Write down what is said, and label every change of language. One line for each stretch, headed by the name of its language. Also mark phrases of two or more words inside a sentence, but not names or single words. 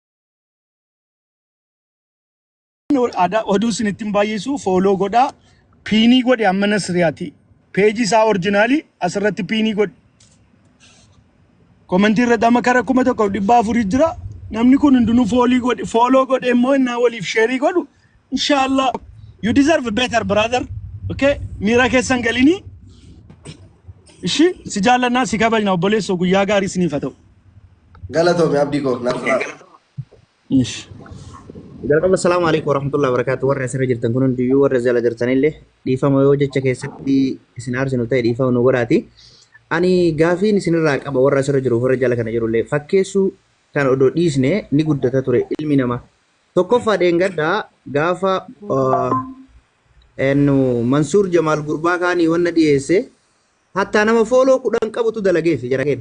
Oromo: oduu sinittiin baay'isu follow godhaa piinii godhe amma Nasriyaati page isaa originally asirratti piinii godhe comment irratti amma kara 1400 jira namni kun hundinuu follow godhe immoo innaa waliif share godhu inshallah
English: you deserve better brother
Oromo: okay miira keessan galini ishi si jaallanaa si kabajna obboleessoo guyyaa gaarii isiniif haa ta'u galatoomi abdii koo naaf ishi
Arabic: Jalqaba السلام عليكم ورحمة الله وبركاته.
Oromo: Warra asirra jirtan kun hundiyyuu warra jala jirtanillee dhiifama yoo jecha keessatti isin aarsinu ta'e dhiifama nu godhaati. Ani gaafiin isinirraa qaba warra asirra jiru warra jala kana jirullee fakkeessuu kan odoo dhiisne ni guddata ture ilmi namaa. Tokkoffaa dheengaddaa gaafa Mansuur Jamaal Gurbaa kaanii wanna dhiyeesse hatta nama fooloo 10 qabutu dalageef jara kenna.